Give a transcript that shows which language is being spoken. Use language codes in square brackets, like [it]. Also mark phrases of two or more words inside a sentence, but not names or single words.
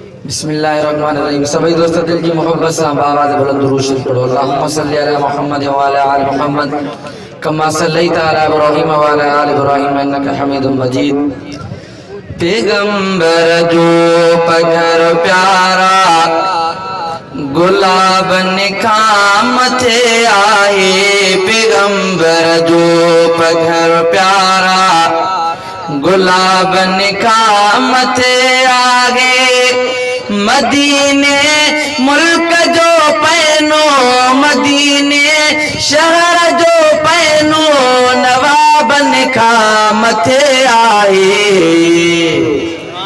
[ar] بسم الله الرحمن الرحيم. [sd] سڀئي دوست دل جي محبت سان آواز بلند درود شريف پڙهو. [ar] اللهم صل على محمد وعلى آل محمد كما صليت على إبراهيم وعلى آل إبراهيم إنك حميد مجيد. [sd] پيغمبر جو پگهر پيارا، گلابن کان مٿي آهي پيغمبر جو پگهر پيارا، گلابن کان مٿي آهي مديني ملڪ جو پئنو، مديني شهر جو پئنو، نوابن کان مٿي آهي.